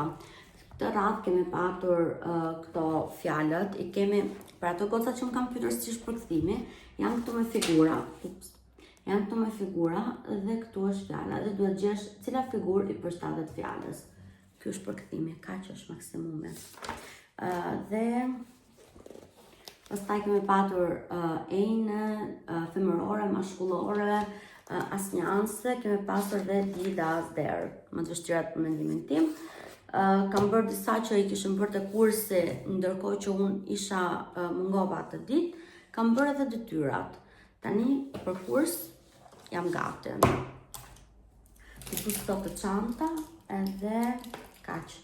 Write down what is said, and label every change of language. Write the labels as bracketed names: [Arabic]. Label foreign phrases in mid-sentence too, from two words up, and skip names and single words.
[Albanian] Këtë radhë kemi patur këto fjalët, i kemi, për ato goca që më kam pyetur si është përkthimi, janë këtu me figura, dhe këtu është fjala, dhe duhet gjesh cila figurë i përshtatet fjalës. Ky është përkthimi, kaq është maksimumi. Dhe pastaj kemi patur ejnë, femërore, mashkullore, asnjanse, kemi pasur dhe [German] did as there, [Albanian] më të vështirat për mendimin tim. Kam bërë disa që i kishëm bërë të kursi, ndërkohë që unë isha mungova atë ditë, kam bërë edhe detyrat. Tani për kurs jam gati. Këtu sot të çanta edhe kaq.